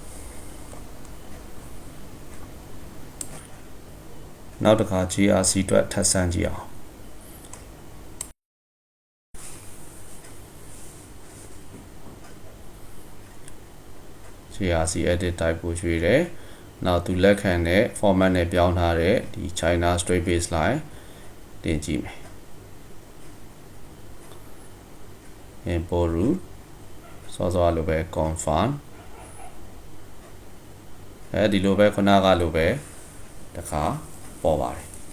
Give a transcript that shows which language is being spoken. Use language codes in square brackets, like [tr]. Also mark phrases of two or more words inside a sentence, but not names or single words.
[my] နောက်တစ်ခါ GRC အတွက်ထပ်ဆန်းကြည့်အောင်GRC [en] edit type [my] ကိုရွေးတယ်နောက်သူလက်ခံတဲ့ format နဲ့ပြောင်းထားတဲ့ဒီ [en] China straight baseline [my] တင်ကြည့်မယ် [en] import root [my] စောစောလိုပဲ confirm ဒီလိုပဲခုနကလိုပဲတခါပေါ်ပါတယ်